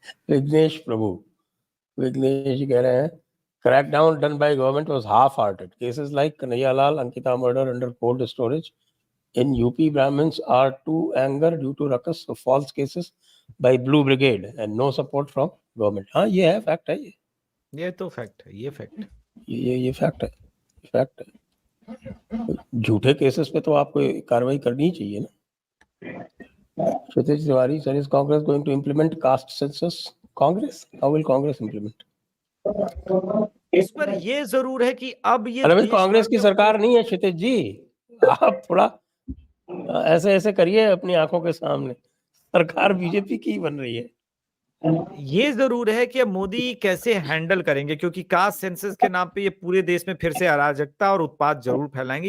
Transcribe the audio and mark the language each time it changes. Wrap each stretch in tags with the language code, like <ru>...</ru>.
<hi>विघ्नेश प्रभु, विघ्नेश जी कह रहे हैं</hi> <en>crackdown done by government was half-hearted. Cases like Kanhaiya Lal, Ankita murder under cold storage in UP Brahmins are to anger due to ruckus of false cases by Blue Brigade and no support from government.</en> <hi>हाँ ये है, fact है ये तो fact है, ये fact ये fact है, फैक्ट है। झूठे केसेस पे तो आपको कार्रवाई करनी ही चाहिए ना।</hi> <en>Kshitij Tiwari, sir, is Congress going to implement caste census? Congress? How will Congress implement?</en> <hi>इस पर ये जरूर है कि अब ये अरे भाई कांग्रेस की सरकार नहीं है क्षितिज जी, आप थोड़ा ऐसे ऐसे करिए अपनी आंखों के सामने, सरकार बीजेपी की बन रही है। ये जरूर है कि अब मोदी कैसे हैंडल करेंगे, क्योंकि कास्ट सेंसस के नाम पे ये पूरे देश में फिर से अराजकता और उत्पात जरूर फैलाएंगे।</hi>